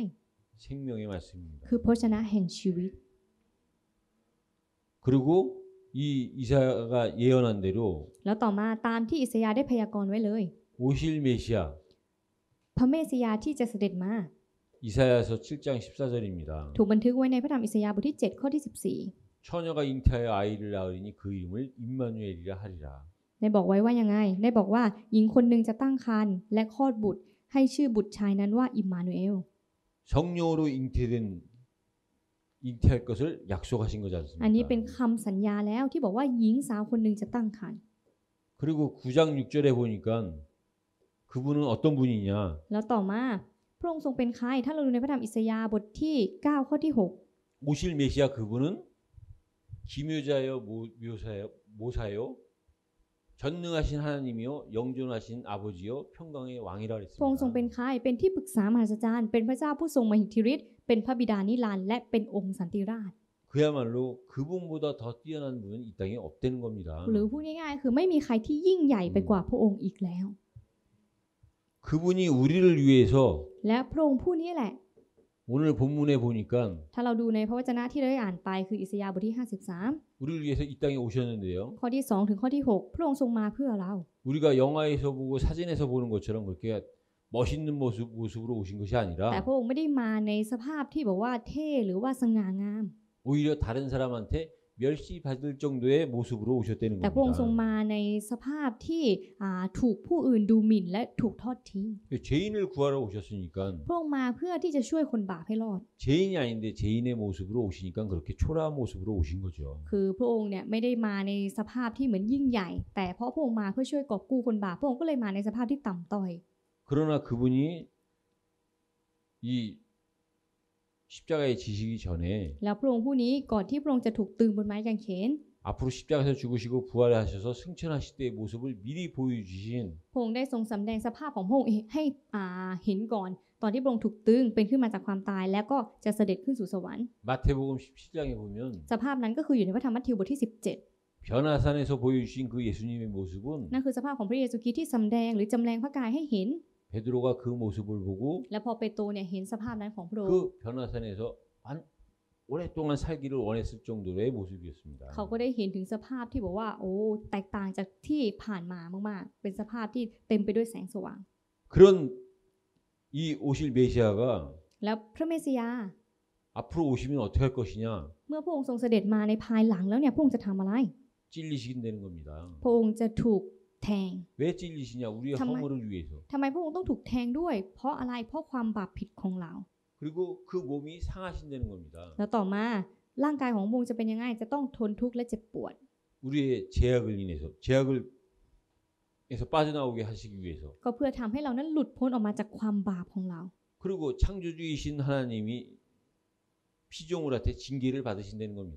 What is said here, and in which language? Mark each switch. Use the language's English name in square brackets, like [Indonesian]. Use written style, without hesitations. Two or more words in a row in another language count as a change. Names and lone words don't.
[Korean] 생명의 말씀입니다. [Thai] คือพระวจนะแห่งชีวิต [Korean] 그리고 이 이사야가 예언한 대로 [Thai] แล้วต่อมาตามที่อิสยาห์ได้พยากรณ์ไว้เลย [Korean] 오실 메시아 [Thai] พระเมสสิยาที่จะเสด็จมา [Korean] 이사야서 7장 14절입니다. [Thai] ถูกบันทึกไว้ในพระธรรมอิสยาห์บทที่7ข้อที่14 [Korean] 처녀가 잉태하여 아이를 낳으리니 그 이름을 임마누엘이라 하리라. [Thai] ได้บอกไว้ว่ายังไงได้บอกว่าหญิงคนหนึ่งจะตั้งครรภ์และคลอดบุตรให้ชื่อบุตรชายนั้นว่าอิมมานูเอล [Korean] 성령으로 잉태할 것을 약속하신 거지 [Thai] อันนี้เป็น [Korean] 않습니까? [Thai] คำสัญญาแล้วที่บอกว่าหญิงสาวคนหนึ่งจะตั้งครรภ์ [Korean] 그리고 9장 6절에 보니까 그분은 어떤 분이냐? [Thai] แล้วต่อมาพระองค์ทรงเป็นใครถ้าเราดูในพระธรรมอิสยาห์บทที่9ข้อที่6 [Korean] 오실 메시아 그분은 기묘자요 모사요 전능하신 하나님이요 영존하신 아버지요 평강의 왕이라 [Thai] พระองค์ทรงเป็น [Korean] 그랬습니다. [Thai] ใครเป็นที่ปรึกษามหัศจรรย์เป็นพระเจ้าผู้ทรงมหิทธิฤทธิ์เป็นพระบิดานิรันดร์และเป็นองค์สันติราช [Korean] 그야말로 그분보다 더 뛰어난 분은 이 땅에 없다는 겁니다. [Thai] หรือพูดง่ายๆคือไม่มีใครที่ยิ่งใหญ่ไปกว่าพระองค์อีกแล้ว [Korean] 그분이 우리를 위해서 [Thai] และพระองค์ผู้นี้แหละ [Korean] 오늘 본문에 보니까 [Thai] ถ้าเราดูในพระวจนะที่เราได้อ่านไปคืออิสยาห์บทที่ [Korean] 우리를 위해서 이 땅에 오셨는데요. [Thai] 53 ข้อที่ 2 ถึงข้อที่ 6 พระองค์ทรงมาเพื่อเรา [Korean] 우리가 영화에서 보고 사진에서 보는 것처럼 그렇게 멋있는 모습으로 오신 것이 [Thai] แต่ [Korean] 아니라 [Thai] พระองค์ไม่ได้มาในสภาพที่บอกว่าเท่หรือว่าสง่างาม [Korean] 오히려 다른 사람한테 멸시받을 정도의 모습으로 오셨다는 [Thai] แต่พระองค์ทรง [Korean] 겁니다. [Thai] มาในสภาพที่ถูกผู้อื่นดูหมิ่นและถูกทอดทิ้ง [Korean] 죄인을 구하러 오셨으니까 [Thai] พระองค์มาเพื่อที่จะช่วยคนบาปให้รอด [Korean] 죄인이 아닌데 죄인의 모습으로 오시니까 그렇게 초라한 모습으로 오신 거죠. [Thai] คือพระองค์เนี่ยไม่ได้มาในสภาพที่เหมือนยิ่งใหญ่ แต่เพราะพระองค์มาเพื่อช่วยกอบกู้คนบาปพระองค์ก็เลยมาในสภาพที่ต่ำต้อย [Korean] 그러나 그분이 이 십자가에 지시기 전에 [Thai] แล้วพระองค์ผู้นี้ก่อนที่พระองค์จะถูกตึงบนไม้กางเขน [Korean] 앞으로 십자가에서 죽으시고 부활하셔서 승천하실 때의 모습을 미리 보여주신 [Thai] พระองค์ได้ทรงสำแดงสภาพของพระองค์ให้เห็นก่อน ตอนที่พระองค์ถูกตึงเป็นขึ้นมาจากความตาย แล้วก็จะเสด็จขึ้นสู่สวรรค์ [Korean] 마태복음 17장에 보면 [Thai] สภาพนั้นก็คืออยู่ในพระธรรมมัทธิวบทที่ [Korean] 변화산에서 보여주신 그 예수님의 모습은 [Thai] 17 นั่นคือสภาพของพระเยซูคริสต์ที่สำแดงหรือจำแรงพระกายให้เห็น [Korean] 베드로가 그 모습을 보고 [Thai] และพอเปโตรเนี่ยเห็นสภาพนั้นของพระองค์ [Korean] 그 변화산에서 오랫동안 살기를 원했을 정도의 모습이었습니다. [Thai] เขาก็ได้เห็นถึงสภาพที่บอกว่าโอ้แตกต่างจากที่ผ่านมามากๆเป็นสภาพที่เต็มไปด้วยแสงสว่าง [Korean] 그런 이 오실 메시아가 [Thai] แล้วพระเมสสิยา [Korean] 앞으로 오시면 어떻게 할 것이냐 [Thai] เมื่อพระองค์ทรงเสด็จมาในภายหลังแล้วเนี่ยพระองค์จะทำอะไร [Korean] 찔리시긴되는 겁니다. [Thai] พระองค์จะถูกแทง [Korean] 왜 찔리시냐? 우리의 정말. 허물을 위해서. [Thai] ทำไมพระองค์ต้องถูกแทงด้วย เพราะอะไรเพราะความบาปผิดของเรา [Korean] 그리고 그 몸이 상하신다는 겁니다. [Thai] แล้วต่อมาร่างกายของพระองค์จะเป็นยังไงจะต้องทนทุกข์และเจ็บปวด [Korean] 우리의 제약을 인해서 제약을에서 빠져나오게 하시기 위해서. [Thai] ก็เพื่อทำให้เรานั้นหลุดพ้นออกมาจากความบาปของเรา [Korean] 그리고 창조주이신 하나님이 피조물한테 징계를 받으신다는 겁니다.